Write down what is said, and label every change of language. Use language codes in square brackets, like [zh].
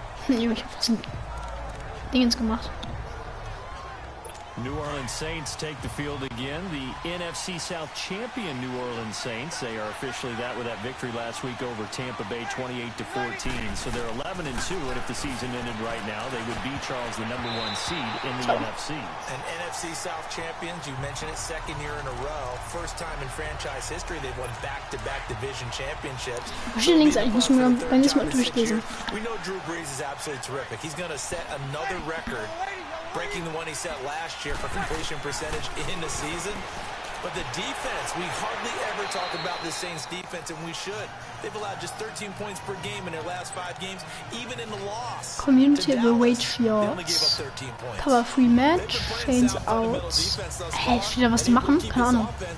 [de] Ich hab fast ein Dingens gemacht. [en] New Orleans Saints take the field again. The NFC South champion New Orleans Saints. They are officially that with that victory last week over Tampa Bay 28-14. So they're 11-2, and if the season ended right now, they would be, Charles, the #1 seed in the NFC. And NFC South champions, you mentioned it, 2nd year in a row. First time in franchise history they've won back-to-back division championships. [de] Links eigentlich muss man beim nächsten Mal durchlesen. [en] We know Drew Brees is absolutely terrific. He's going to set another record breaking the one he set last year for completion percentage in the season. But the defense, we hardly ever talk about the Saints defense, and we should. They've allowed just 13 points per game in their last 5 games, even in the loss. Community will wage yards. Cover free match, chains out. [de] Hä, steht da was die machen? Keine Ahnung.